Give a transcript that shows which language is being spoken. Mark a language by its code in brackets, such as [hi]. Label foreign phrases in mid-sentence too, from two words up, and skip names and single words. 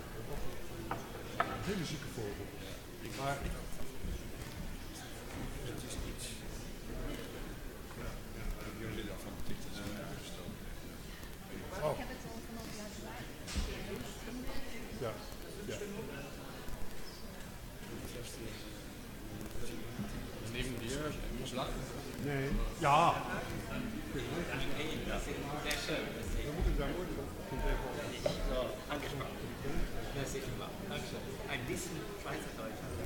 [nl] Een hele zieke vogel. Maar het is iets. Oh. Ja. [de] Neben dir, muss lachen. [nl] Nee. Ja. [de] Ein bisschen Schweizerdeutsch.